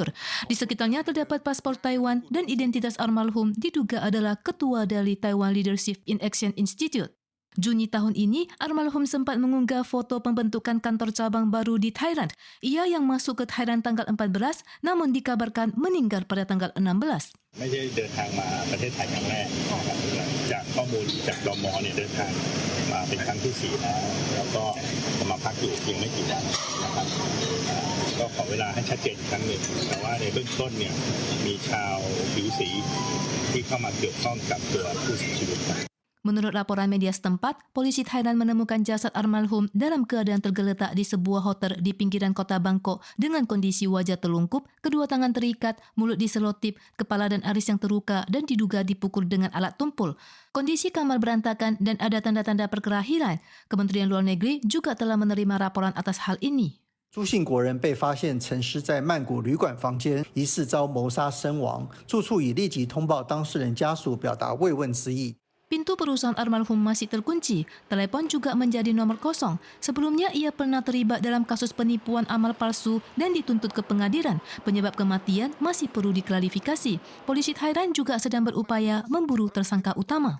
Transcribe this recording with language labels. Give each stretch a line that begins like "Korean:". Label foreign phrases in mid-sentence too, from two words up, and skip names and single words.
Indonesian: Di sekitarnya terdapat paspor Taiwan dan identitas almarhum diduga adalah ketua dari Taiwan Leadership in Action Institute. Juni tahun ini, almarhum sempat mengunggah foto pembentukan kantor cabang baru di Thailand. Ia yang masuk ke Thailand tanggal 14, namun dikabarkan meninggal pada tanggal 16.
Thai: ไม่ใช่เดินทางมาประเทศไทยครั้งแรกนะครับจากข้อมูลจากตม. เนี่ยเดินทางมาเป็นครั้งที่4แล้วก็มาพักอยู่เพียงไม่กี่วันนะครับก็ขอเวลาให้ชัดเจนอีกครั้งหนึ่งแต่ว่าในเบื้องต้นเนี่ยมีชาวผิวสีที่เข้ามาเกี่ยวข้องกับตัวผู้เสียชีวิต
Indonesian: Menurut laporan media setempat, polisi Thailand menemukan jasad almarhum dalam keadaan tergeletak di sebuah hotel di pinggiran kota Bangkok dengan kondisi wajah telungkup, kedua tangan terikat, mulut diselotip, kepala dan alis yang terluka dan diduga dipukul dengan alat tumpul. Kondisi kamar berantakan dan ada tanda-tanda perkelahian. Kementerian Luar Negeri juga telah menerima laporan atas hal ini.
Chinese: 朱姓国人被发现沉尸在曼谷旅馆房间，疑似遭谋杀身亡。住处已立即通报当事人家属，表达慰问之意。
Indonesian: Pintu perusahaan almarhum masih terkunci. Telepon juga menjadi nomor kosong. Sebelumnya ia pernah terlibat dalam kasus penipuan amal palsu dan dituntut ke pengadilan. Penyebab kematian masih perlu diklarifikasi. Polisi Thailand juga sedang berupaya memburu tersangka utama.